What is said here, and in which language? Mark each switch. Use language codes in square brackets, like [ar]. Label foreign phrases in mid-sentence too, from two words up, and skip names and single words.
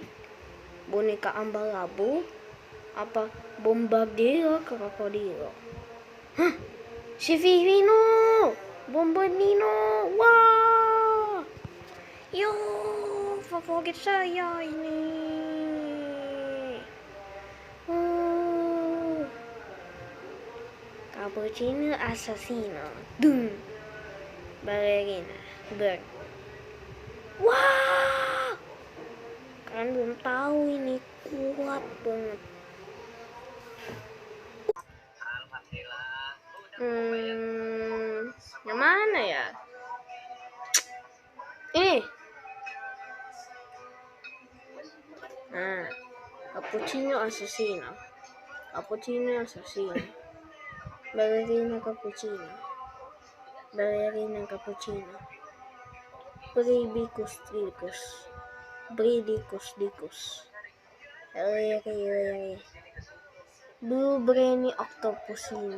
[id] Boneka ambal-labu apa Bombardiro krokodilo? Hah? Si Vivino! Bombardino! Wah! Yo, favorit saya ini. Cappuccino assassino. Dum. Ballerina. Bird. Wah! Kalian belum tahu ini kuat banget. Yang mana ya? Ini. Nah, cappuccino assassino. Ballerina cappuccino. Bridicus dicus. Blue Brainy Octopusini.